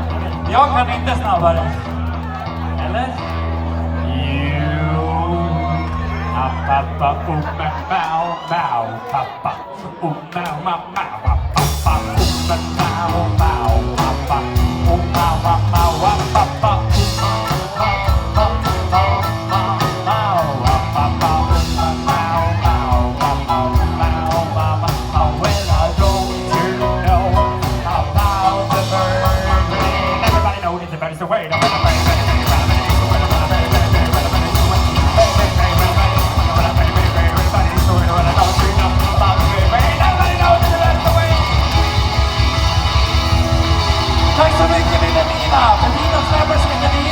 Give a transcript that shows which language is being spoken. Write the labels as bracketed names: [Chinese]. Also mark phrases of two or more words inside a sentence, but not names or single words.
[Swedish] Jag kan inte snabbare. Eller? Pappa, mau, mau, pappa, mau, mau, mau, pappa, mau, mau, pappa, mau, mau, mau, pappa, [English] well, I don't you know about the bird? Everybody knows that the bird is the word. [Swedish] Tack så mycket Vilhelmina! För fina snabbar så heter ni.